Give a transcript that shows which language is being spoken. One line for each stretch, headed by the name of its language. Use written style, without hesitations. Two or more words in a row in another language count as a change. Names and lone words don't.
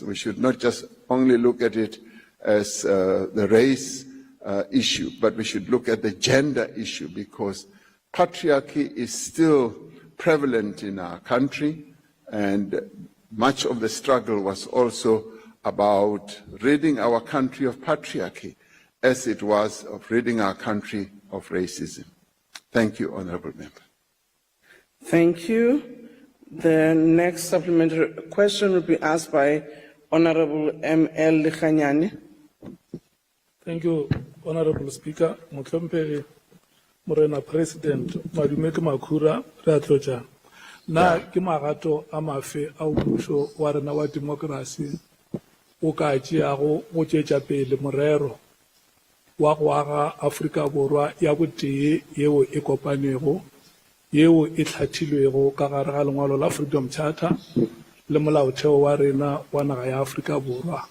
English: We should not just only look at it as the race issue, but we should look at the gender issue, because patriarchy is still prevalent in our country, and much of the struggle was also about ridding our country of patriarchy, as it was of ridding our country of racism. Thank you, Honourable Member. Thank you. The next supplementary question will be asked by Honorable M.L. Likhanyani. Thank you, Honorable Speaker.
Northern Sotho: Motlhompe Morena President, Madumeke Makura, Ratloja. Na ke magato a mafe a mmuso wa rena wa democracy o ka tšeago go tšwetša pele morero wa go aga Afrika Borwa ya botee yeo e kopanego, yeo e hlathilwego ka gare ga lengwalo la Freedom Charter le molaotheo wa rena wa naga ya Afrika Borwa.